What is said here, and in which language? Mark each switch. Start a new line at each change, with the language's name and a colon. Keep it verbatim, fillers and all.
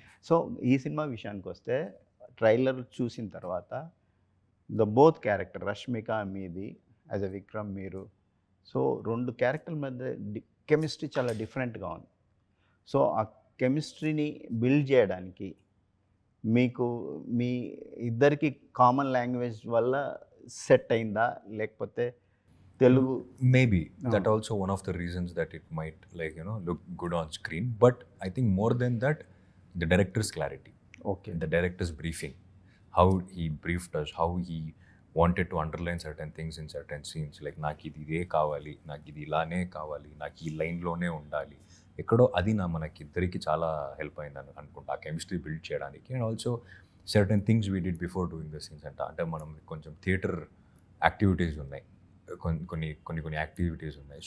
Telugu: So ఈ cinema విషయానికి వస్తే, ట్రైలర్ చూసిన తర్వాత ద బోత్ క్యారెక్టర్, రష్మిక మీది యాజ్ అ విక్రమ్ మీరు, సో రెండు క్యారెక్టర్ల మధ్య కెమిస్ట్రీ చాలా డిఫరెంట్గా ఉంది. సో ఆ కెమిస్ట్రీని బిల్డ్ చేయడానికి మీకు మీ ఇద్దరికి కామన్ లాంగ్వేజ్ వల్ల సెట్ అయిందా, లేకపోతే తెలుగు?
English: Maybe ah, that also one of the reasons that it might, like, you know, look good on screen. But I think more than that, the director's clarity, okay, the director's briefing, how he briefed us, how he wanted to underline certain things in certain scenes.
Telugu: Like, నాకు ఇది ఇదే కావాలి, నాకు ఇది ఇలానే కావాలి, నాకు ఈ లైన్లోనే ఉండాలి ఎక్కడో. అది నా మనకిద్దరికి చాలా హెల్ప్ అయింది అను అనుకుంటా, ఆ కెమిస్ట్రీ బిల్డ్ చేయడానికి. And also certain things we did before doing the scenes అంట. అంటే మనం కొంచెం థియేటర్ యాక్టివిటీస్ ఉన్నాయి, కొన్ని కొన్ని కొన్ని కొన్ని యాక్టివిటీస్ ఉన్నాయి.